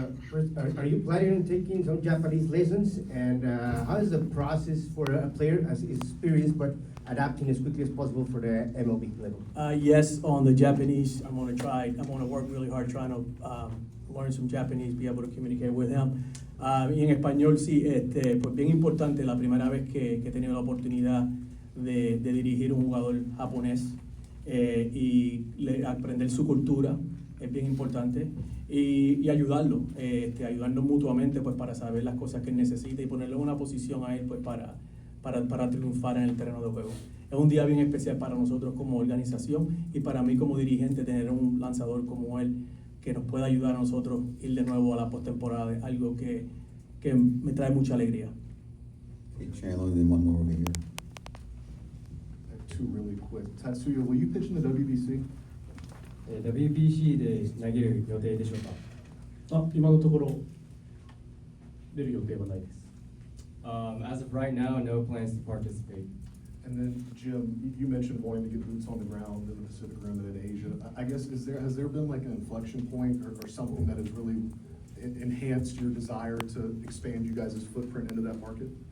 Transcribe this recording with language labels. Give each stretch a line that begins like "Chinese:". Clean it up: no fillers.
English: First, are you planning on taking some Japanese lessons? And how is the process for a player as experienced but adapting as quickly as possible for the MLB level? Yes, on the Japanese, I'm going to work really hard trying to learn some Japanese, be able to communicate with him.
Spanish: Y en español, sí, pues bien importante, la primera vez que he tenido la oportunidad de dirigir un jugador japonés y aprender su cultura es bien importante y ayudarlo, ayudarnos mutuamente pues para saber las cosas que él necesita y ponerlo en una posición a él pues para triunfar en el terreno de juego. Es un día bien especial para nosotros como organización y para mí como dirigente tener un lanzador como él que nos pueda ayudar a nosotros ir de nuevo a la postemporada, es algo que me trae mucha alegría.
English: Okay, Chandler, then one more over here. I have two really quick. Tatsuya, will you pitch in the WBC?
Japanese: WBC で投げる予定でしょうか？今のところ出る予定はないです。
English: As of right now, no plans to participate. And then, Jim, you mentioned wanting to get boots on the ground in the Pacific Rim and in Asia. I guess, has there been like an inflection point or something that has really enhanced your desire to expand you guys' footprint into that market?